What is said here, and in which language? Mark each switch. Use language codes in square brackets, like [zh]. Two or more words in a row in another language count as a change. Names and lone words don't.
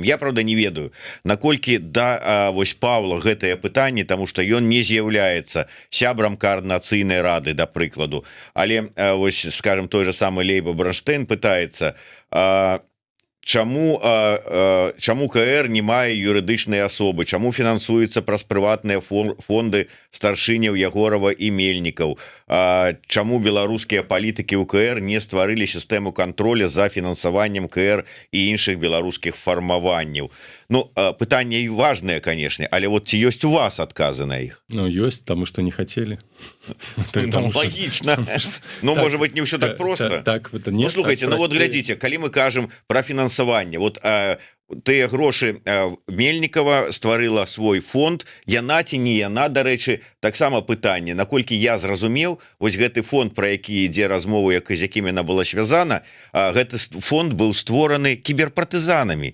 [be] Я правда не ведаю, наколькі вось Павла гэтае пытанне, [ru] тому что [be] ён не з'яўляецца сябрам координацыйнай рады, да прыкладу, але вось скажем [ru] той же самый [be] Лейба Бронштейн пытаецца, чаму КР не мае юрыдычнай асобы, чаму фінансуецца праз прыватныя фонды старшыняў Ягорова і Мельнікаў, чаму беларускія палітыкі ў КР не стварылі сістэму контроля за фінансаваннем КР і іншых беларускіх фармаванняў. Ну, пытанне і важнае, конечно, але вот ці ёсць у вас адказы на іх? Ну, ёсць, таму што не хацелі. Логічна. Ну, [ru] может быть, [be] не ўсё так просто. Ну, слухайте, ну вот глядзіце, калі мы кажам пра фінансаванне, вот тыя грошы Мельнікава стварыла свой фонд, яна ці не яна, дарэчы, таксама пытанне, наколькі я зразумеў, вось гэты фонд, пра які ідзе размова, з якімі яна была звязана, гэты фонд быў створаны кіберпартызанамі.